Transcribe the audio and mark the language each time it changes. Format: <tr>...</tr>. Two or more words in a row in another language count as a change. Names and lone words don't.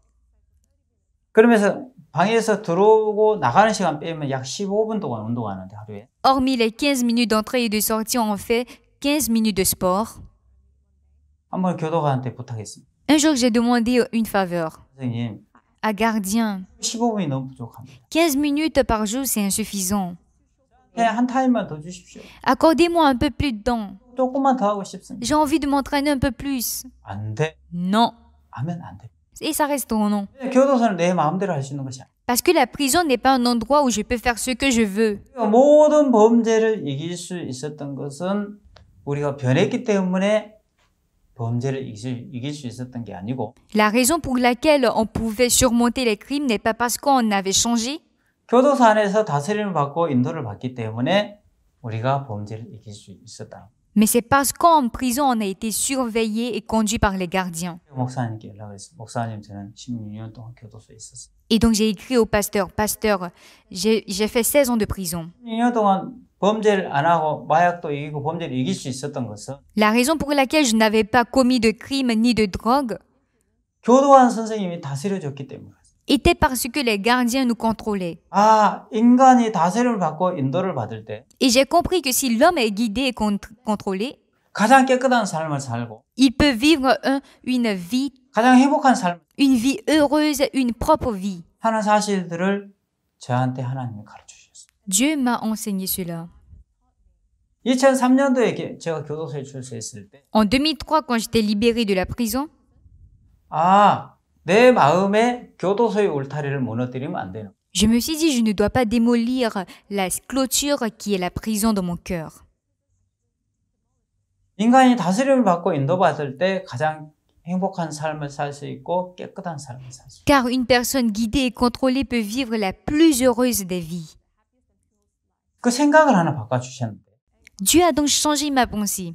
<ko>그러면서 방에서 들어오고 나가는 시간 빼면 약 15분 동안 운동하는데 하루에.</ko> <fr>Hormis les 15 minutes d'entrée et de sortie, on fait 15 minutes de sport.</fr> <ko>한번 교도관한테 부탁했습니다.</ko> <fr>Un jour, j'ai demandé une faveur.</fr> <ko>선생님,</ko> <fr>À gardien,</fr> <ko>15분이 너무 부족합니다.</ko> <fr>15 minutes par jour, c'est insuffisant.</fr> <ko>그냥 한 타임만 더 주십시오.</ko> <fr>Accordez-moi un peu plus de temps.</fr> <ko>조금만 더 하고 싶습니다.</ko> <fr>J'ai envie de m'entraîner un peu plus.</fr> <ko>안 돼.</ko> <fr>Non.</fr> <ko>하면 안 돼.</ko> <fr>Et ça reste au non.</fr> <ko>교도소는 내 마음대로 할 수 있는 것이 아니야.</ko> <fr>Parce que la prison n'est pas un endroit où je peux faire ce que je veux.</fr> <ko>모든 범죄를 이길 수 있었던 것은 우리가 변했기 때문에 범죄를 이길 수 있었던 게 아니고</ko> <fr>La raison pour laquelle on pouvait surmonter les crimes n'est pas parce qu'on avait changé,</fr> <ko>교도소 안에서 다스림을 받고 인도를 받기 때문에 우리가 범죄를 이길 수 있었다.</ko> <fr>mais c'est parce qu'en prison on a été surveillé et conduit par les gardiens.</fr> <ko>목사님께 연락을 했어요. 목사님, 저는 16년 동안 교도소에 있었어요.</ko> <fr>Et donc j'ai écrit au pasteur, pasteur, j'ai fait 16 ans de prison.</fr> <ko>16년 동안 범죄를 안 하고 마약도 이기고 범죄를 이길 수 있었던 것은</ko> <fr>La raison pour laquelle je n'avais pas commis de crime ni de drogue</fr> <ko>교도관 선생님이 다스려줬기 때문에.</ko> <fr>était parce que les gardiens nous contrôlaient.</fr> <ko>아, 인간이 다스림을 받고 인도를 받을 때</ko> <fr>Et j'ai compris que si l'homme est guidé et contrôlé,</fr> <ko>가장 깨끗한 삶을 살고</ko> <fr>il peut vivre une vie</fr> <ko>가장 행복한 삶</ko> <fr>heureuse, une propre vie.</fr> <ko>하는 사실들을 저한테 하나님이 가르쳐 주셨어요.</ko> <fr>Dieu m'a enseigné cela.</fr> <ko>2003년도에 제가 교도소에 출소했을 때</ko> <fr>En 2003, quand j'étais libérée de la prison,</fr> <ko>아, 내 마음에 교도소의 울타리를 무너뜨리면 안 되는.</ko> <fr>je me suis dit, je ne dois pas démolir la clôture qui est la prison dans mon cœur.</fr> <ko>인간이 다스림을 받고 인도받을 때 가장 행복한 삶을 살 수 있고 깨끗한 삶을 살 수 있고.</ko> <fr>Car une personne guidée et contrôlée peut vivre la plus heureuse des vies.</fr> <ko>그 생각을 하나 바꿔주셨는데</ko> <fr>Dieu a donc changé ma pensée.</fr>